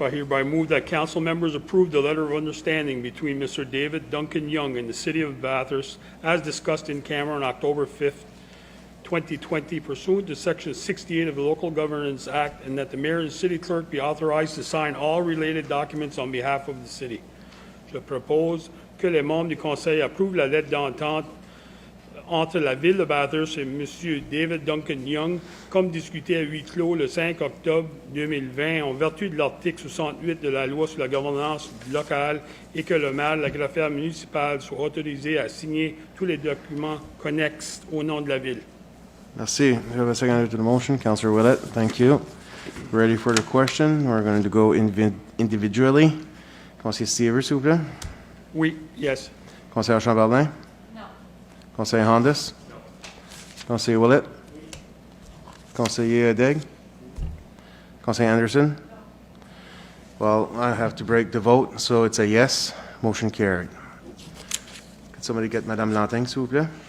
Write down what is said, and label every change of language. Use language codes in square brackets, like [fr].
[en] I hereby move that council members approve the letter of understanding between Mr. David Duncan Young and the City of Bathurst as discussed in camera on October 5th, 2020 pursuant to Section 68 of the Local Governance Act, and that the mayor and city clerk be authorized to sign all related documents on behalf of the city. [fr] Je propose que les membres du Conseil approuvent la lettre d'entente entre la Ville de Bathurst et M. David Duncan Young, comme discuté à huis clos le 5 octobre 2020, en vertu de l'article 68 de la Loi sur la gouvernance locale, et que le maire, la greffière municipale, soit autorisé à signer tous les documents connexes au nom de la Ville. Merci. [en] Do we have a second to the motion? Councillor Willett, thank you. Ready for the question? We're going to go individually. [fr] Conseiller Seaver, s'il vous plaît. Oui, yes. Conseiller Chambardin? [en] No. [fr] Conseiller Hondas? No. Conseiller Willett? Conseiller Degg? Conseiller Anderson? No. [en] Well, I have to break the vote, so it's a yes. Motion carried. Could somebody get Madame Lanting, [fr] s'il vous plaît?